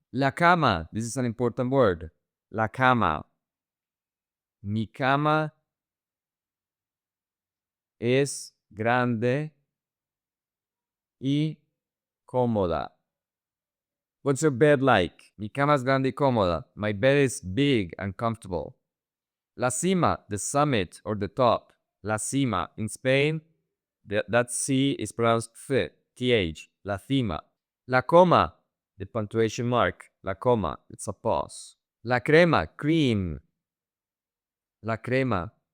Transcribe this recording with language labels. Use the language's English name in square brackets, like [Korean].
[English] La cama, this is an important word. [Spanish] La cama. Mi cama es grande y cómoda. [English] What's your bed like? [Spanish] Mi cama es grande y cómoda. [English] My bed is big and comfortable. La cima, the summit or the top. La cima. In Spain, that C is pronounced F, TH. [Spanish] La cima. La coma, [English] the punctuation mark. [Spanish] La coma, [English] it's a pause. [Spanish] La crema, cream. La crema.